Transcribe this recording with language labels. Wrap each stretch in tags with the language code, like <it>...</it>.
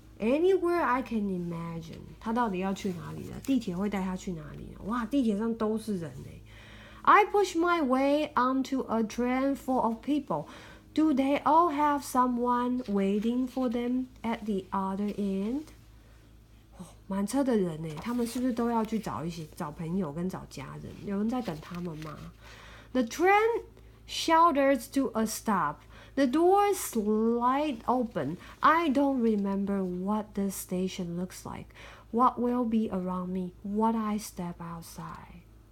<en>Anywhere I can imagine.</en> <zh>他到底要去哪里呢？地铁会带他去哪里呢？哇，地铁上都是人耶。</zh> <en>I push my way onto a train full of people. Do they all have someone waiting for them at the other end?</en> <zh>满车的人耶，他们是不是都要去找朋友跟找家人？有人在等他们吗？</zh> <en>The train shudders to a stop. The doors slide open. I don't remember what the station looks like, what will be around me when I step outside.</en>